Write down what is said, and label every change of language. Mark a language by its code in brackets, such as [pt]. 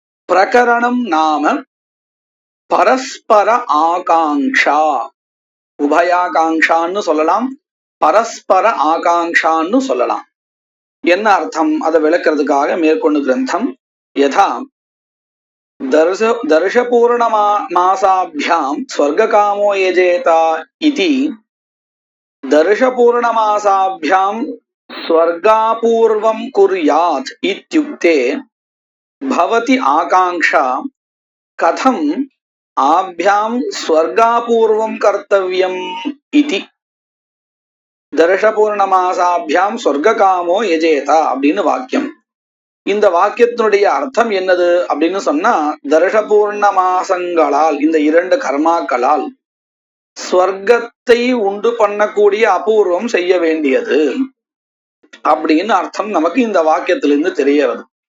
[ta] பிரகரணம் நாம பரஸ்பர ஆகாங்ஷா, உபயாகாங்ஷான்னு சொல்லலாம், பரஸ்பர ஆகாங்ஷான்னு சொல்லலாம். என்ன அர்த்தம் அதை விளக்கிறதுக்காக மேற்கொண்டு கிரந்தம். [sa] யதா தர்ஷபூர்ணமாசாभ्यां स्वर्गकामो यजेता इति दर्शपूर्णमासाभ्यां स्वर्गापूर्वं कुर्यात् इत्युक्ते भवति आकांक्षा कथम् आभ्यां स्वर्गापूर्वं कर्तव्यम् इति. [ta] தர்ஷபூர்ணமாசாபியாம் சொர்க்ககாமோ யஜேதா அப்படின்னு வாக்கியம். இந்த வாக்கியத்தினுடைய அர்த்தம் என்னது அப்படின்னு சொன்னா, தர்ஷபூர்ண மாசங்களால், இந்த 2 கர்மாக்களால் ஸ்வர்க்கத்தை உண்டு பண்ணக்கூடிய அபூர்வம் செய்ய வேண்டியது அப்படின்னு அர்த்தம் நமக்கு இந்த வாக்கியத்திலிருந்து தெரிய வருது.